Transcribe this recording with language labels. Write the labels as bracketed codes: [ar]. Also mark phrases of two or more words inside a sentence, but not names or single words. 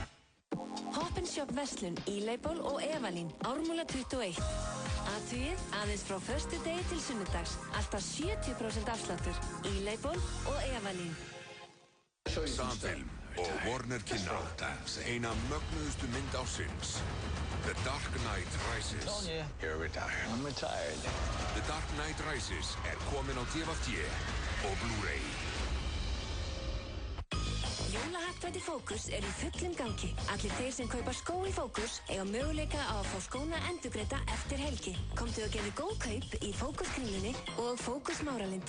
[is] Hop & Shop verslun, E-Label og Evalín, Ármúla 21. Athugið aðeins frá föstudegi til sunnudags. Alltaf 70% afsláttur. E-Label og Evalín. Samfilm, og Warner kynna eina mögnuðustu mynd ársins. The Dark Knight Rises. [en] You're retired. I'm retired. [is] The Dark Knight Rises komin á DVD og Blu-ray. Jólahappdrætti Fókus í fullum gangi. Allir þeir sem kaupa skó í Fókus eiga möguleika á að fá skóna endurgreidda eftir helgi. Komdu og gerðu góð kaup í Fókus-kringlunni og Fókus Máralind.